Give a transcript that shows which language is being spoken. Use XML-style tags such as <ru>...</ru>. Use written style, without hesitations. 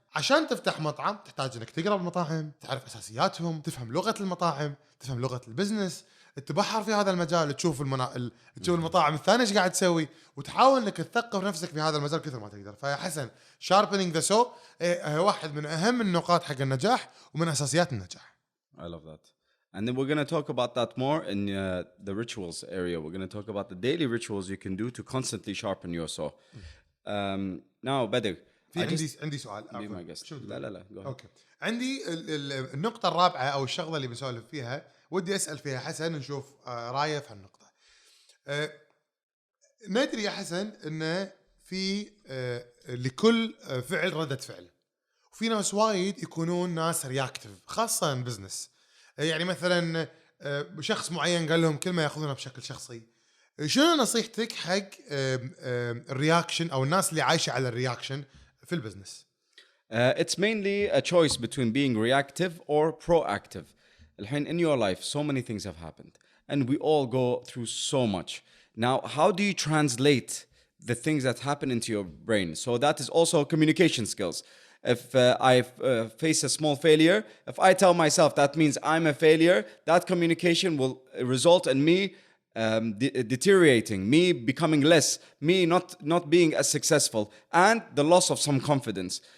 <ar>عشان تفتح مطعم تحتاج انك تقرا المطاعم، تعرف اساسياتهم، تفهم لغه المطاعم، تفهم لغه البزنس، تبحر في هذا المجال، تشوف تشوف المطاعم الثانيه ايش قاعد تسوي، وتحاول انك تثقف نفسك في هذا المجال كثر ما تقدر. فيا حسن</ar> <en>sharpening the saw</en> <ar>واحد من اهم النقاط حق النجاح ومن اساسيات النجاح.</ar> <en>I love that. And then we're going to talk about that more in the rituals area. We're going to talk about the daily rituals you can do to constantly sharpen your saw. Now, Badr,</en> <ar>عندي سؤال.</ar> <en>be my guest. لا. Go ahead.</en> <ar>اوكي. عندي النقطة الرابعة او الشغلة اللي بسولف فيها، ودي اسأل فيها حسن نشوف رايه في هالنقطة. ندري يا حسن انه في لكل فعل ردة فعل، وفي ناس وايد يكونون ناس رياكتيف خاصة بزنس. يعني مثلا شخص معين قال لهم كلمة ياخذونها بشكل شخصي. شنو نصيحتك حق الرياكشن او الناس اللي عايشة على الرياكشن في البزنس؟</ar> <en>It's mainly a choice between being reactive or proactive. الحين in your life so many things have happened and we all go through so much. Now, how do you translate the things that happen into your brain? So that is also communication skills. If I face a small failure, if I tell myself that means I'm a failure, that communication will result in me deteriorating, me becoming less, me not being as successful, and the loss of some confidence.</en>